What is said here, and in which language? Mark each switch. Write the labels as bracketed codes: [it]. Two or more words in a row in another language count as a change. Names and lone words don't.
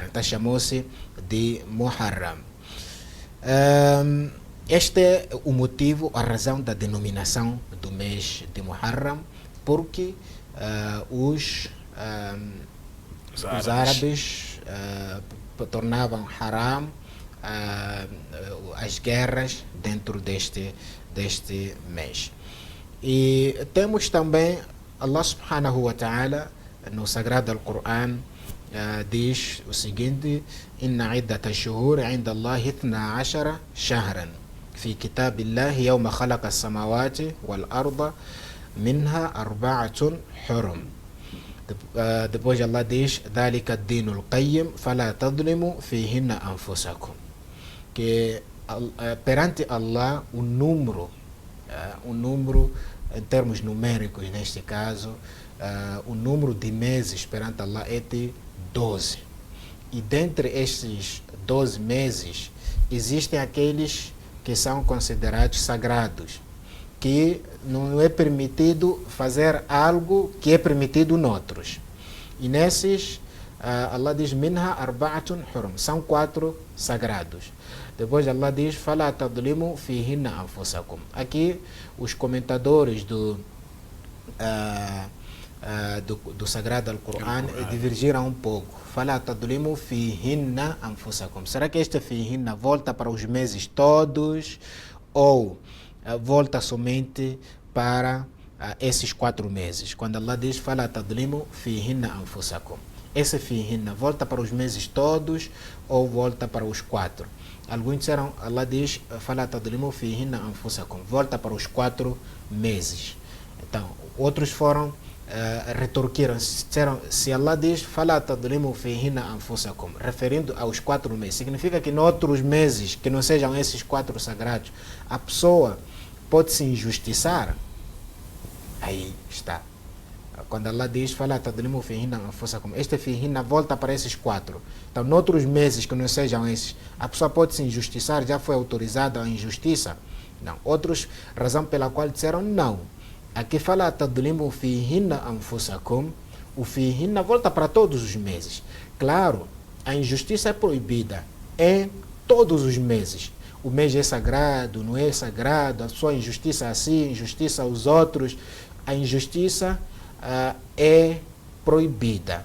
[pt] Então chamou-se de Muharram. Este é o motivo, a razão da denominação do mês de Muharram, porque os árabes tornavam haram as guerras dentro deste mês. E temos também [ar] الله سبحانه وتعالى [pt] no Sagrado Al-Quran diz o seguinte: [ar] إن عدة الشهور عند الله 12 شهرا في كتاب الله يوم خلق السماوات والأرض منها أربعة حرم. [pt] Depois Allah diz: [ar] ذلك الدين القيم فلا تظلموا فيهن أنفسكم. [pt] Que perante Allah o número em termos numéricos, neste caso, o número de meses perante Allah é de 12. E dentre estes 12 meses, existem aqueles que são considerados sagrados, que não é permitido fazer algo que é permitido noutros. E nesses Allah diz [ar] منها أربعة حرم, [pt] são 4 sagrados. Depois Allah diz [ar] فلا تظلموا فيهن أنفسكم. [pt] Aqui os comentadores do Sagrado Al-Qur'an divergiram um pouco. [ar] فلا تظلموا فيهن أنفسكم. [pt] Será que este fihinna volta para os meses todos ou volta somente para esses 4 meses? Quando Allah diz [ar] فلا تظلموا فيهن أنفسكم, [pt] esse fihinna volta para os meses todos ou volta para os 4? Alguns disseram, Allah diz [ar] فلا تظلموا فيهن أنفسكم, [pt] volta para os 4 meses. Então, outros foram retorquiram, disseram, se Allah diz [ar] فلا تظلموا فيهن أنفسكم, [pt] referindo aos 4 meses, significa que em outros meses que não sejam esses 4 sagrados, a pessoa pode se injustiçar? Aí está. Quando Allah diz [ar] فلا تظلموا فيهن أنفسكم, [pt] este fihinna volta para esses 4. Então, noutros meses que não sejam esses, a pessoa pode se injustiçar, já foi autorizada a injustiça? Não. Outros, razão pela qual disseram não. [ar] Aqui فلا تظلموا فيهن أنفسكم, [pt] o fihinna volta para todos os meses. Claro, a injustiça é proibida em todos os meses. O mês é sagrado, não é sagrado, a sua injustiça assim, injustiça aos outros. A injustiça é proibida.